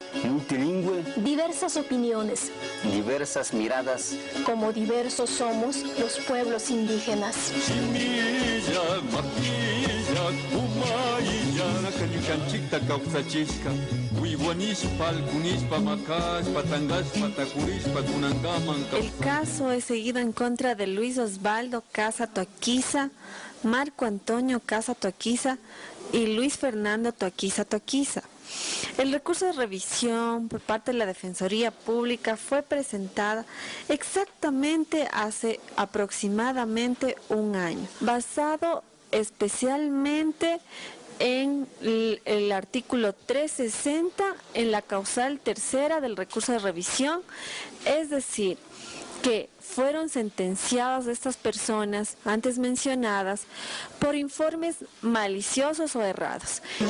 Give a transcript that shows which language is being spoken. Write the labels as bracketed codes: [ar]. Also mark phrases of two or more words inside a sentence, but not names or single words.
[es] multilingüe, diversas opiniones, diversas miradas, como diversos somos los pueblos indígenas. [qu] Chimilla, maquilla, kumaya, nakanyukanchikta kawsachishka, wiwanishpa, alkunishpa, makashpa, tangashpa, takurishpa, kunangaman. [es] El caso es seguido en contra de Luis Osvaldo Casa Toaquiza, Marco Antonio Casa Toaquiza y Luis Fernando Toaquiza Toaquiza. El recurso de revisión por parte de la Defensoría Pública fue presentada exactamente hace aproximadamente un año, basado especialmente en el artículo 360 en la causal tercera del recurso de revisión, es decir, que fueron sentenciadas estas personas antes mencionadas por informes maliciosos o errados.